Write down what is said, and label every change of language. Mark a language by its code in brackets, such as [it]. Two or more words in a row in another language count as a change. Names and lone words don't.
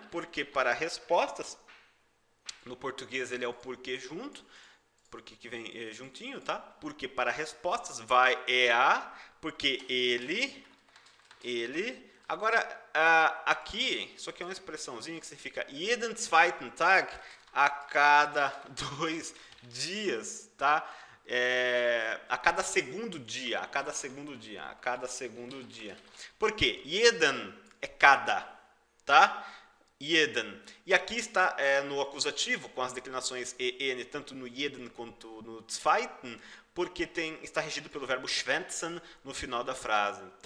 [pt] Porque para respostas, no português ele é o porquê junto, porque que vem juntinho, tá? Porque para respostas, vai porque ele. Agora, aqui, isso aqui é uma expressãozinha que significa [de] jeden zweiten Tag, [pt] a cada 2 dias, tá? A cada segundo dia. Por quê? Jeden é cada, tá? Jeden. E aqui está no acusativo, com as declinações en, tanto no jeden quanto no zweiten, porque está regido pelo verbo schwänzen no final da frase, tá?